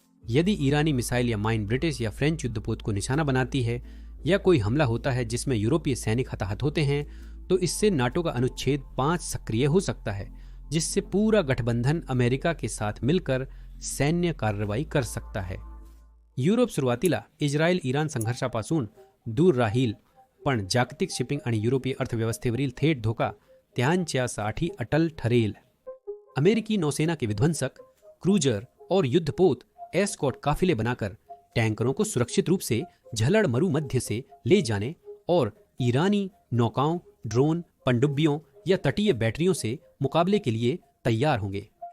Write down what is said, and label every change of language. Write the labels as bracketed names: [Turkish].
[Hindi] यदि ईरानी मिसाइल या mine British या फ्रेंच युद्धपोत को निशाना बनाती है या कोई हमला होता है जिसमें यूरोपीय सैनिक हताहत होते हैं, तो इससे नाटो का अनुच्छेद 5 सक्रिय हो सकता है, जिससे पूरा गठबंधन अमेरिका के साथ मिलकर सैन्य कार्रवाई कर सकता है. [Marathi] युरोप सुरुवातीला इस्रायल इराण संघर्षापासून दूर राहील, पण जागतिक शिपिंग आणि युरोपीय अर्थव्यवस्थेवरील थेट धोका त्यांच्यासाठी अटल ठरेल. [Hindi] अमेरिकी नौसेना के विध्वंसक, क्रूजर और युद्धपोत एस्कॉर्ट काफिले बनाकर टैंकरों को सुरक्षित रूप से झलड़ मरुमध्य से ले जाने और ईरानी नौकाओं, ड्रोन, पनडुब्बियों या तटीय बैटरियों से मुकाबले के लिए तैयार होंगे.